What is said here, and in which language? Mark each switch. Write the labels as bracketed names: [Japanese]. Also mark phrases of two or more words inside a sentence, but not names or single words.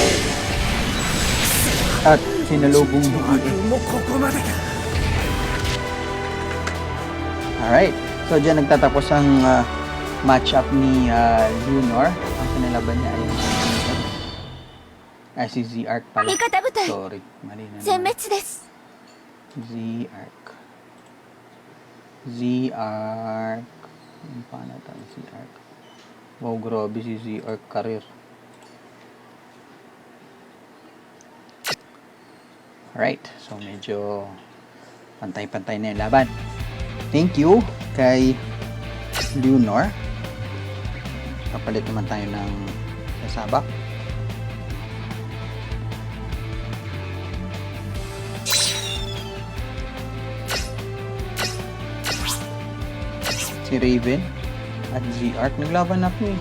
[Filipino] At sinalubong yung alright. So dyan nagtatapos ang matchup ni Lunar. Ang kinalaban niya ay si Z-Arc pala. [Japanese] 味方部隊 [Filipino] Sorry, mali na [Japanese] 全 [Filipino] naman. [Japanese] 滅です [Filipino] Z-Arc. Z-Arc. Ano pa na tayo Z-Arc? Wow, grabe si Z-Arc career. [English] Alright, so [Filipino] medyo pantay-pantay na yung laban. Thank you kay Lunar. Kapalit naman tayo ng kasabak. Si Raven at Z-Arc. Naglaban na po eh.